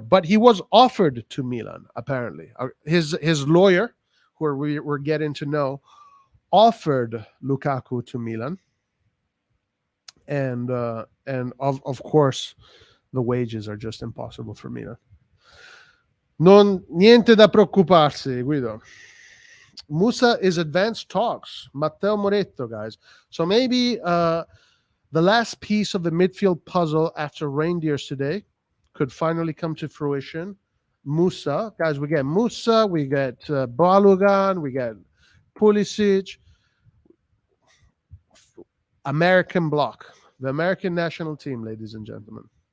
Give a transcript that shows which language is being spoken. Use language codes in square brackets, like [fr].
[en] But he was offered to Milan, apparently. His lawyer, who we're getting to know, offered Lukaku to Milan, and of course the wages are just impossible for Milan. [it] Niente da preoccuparsi, Guido. [en] Musah is advanced talks. Matteo Moretto, guys. So maybe the last piece of the midfield puzzle after Reijnders today could finally come to fruition. Musah, guys, we get Musah, we get Balogun, we get Pulisic, American block, the American national team, ladies and gentlemen.